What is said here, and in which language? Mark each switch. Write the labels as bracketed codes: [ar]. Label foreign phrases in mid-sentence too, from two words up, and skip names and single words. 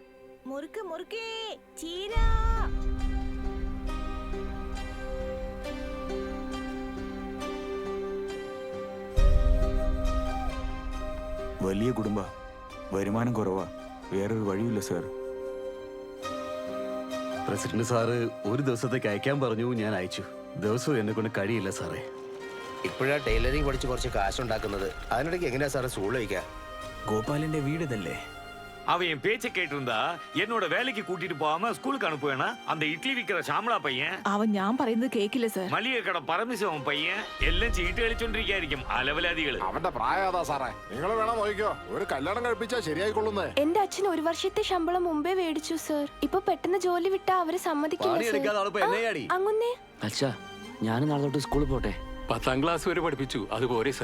[ml] വലിയ കുടുംബ, വരുമാനം കുറവാ. വേറൊരു വഴിയില്ല സാർ. പ്രസിഡന്റ് സാറ് ഒരു ദിവസത്തേക്ക് അയക്കാൻ പറഞ്ഞു. ഞാൻ അയച്ചു. ദിവസവും എന്നെ കൊണ്ട് കഴിയില്ല സാറേ. ഇപ്പോഴാ ടൈലറിംഗ് പഠിച്ച് കുറച്ച് കാശുണ്ടാക്കുന്നത്. അതിനിടയ്ക്ക് എങ്ങനെയാ സാറേ സ്കൂളിൽ വയ്ക്കുക? ഗോപാലിന്റെ വീട് ഇതല്ലേ? [ta] அவன் என் பேச்சை கேட்டிருந்தா என்னோட வேலைக்கு கூட்டிட்டு போகாம ஸ்கூலுக்கு அனுப்புவேனா? அந்த இட்லி விக்கிற சாமலா பையன், [ml] അവൻ ഞാൻ പറയുന്നത് കേക്കില്ല സർ. [ta] மளிகை கடை பரமசிவன் பையன் எல்லாம் [ml] ചീട്ട് കളിച്ചോണ്ടിരിക്കായിരിക്കും അലവലാദികള്. അവന്റെ പ്രായതാ സാറേ, നിങ്ങൾ വേണം നോക്കിക്കോ. ഒരു കല്യാണം കഴിപ്പിച്ചാ ശരിയായിക്കൊള്ളുന്നേ. എന്റെ അച്ഛൻ 1 വർഷത്തെ ശമ്പളം മുമ്പേ മേടിച്ചു സർ. ഇപ്പൊ പെട്ടെന്ന് ജോലി വിട്ടാ അവര് സമ്മതിക്കില്ല. അങ്ങുന്നേ അച്ഛാ ഞാനും നാളെ തൊട്ട് സ്കൂളിൽ പോട്ടെ. 10ാം ക്ലാസ് വരെ പഠിപ്പിച്ചു, അതുപോലെ സർ.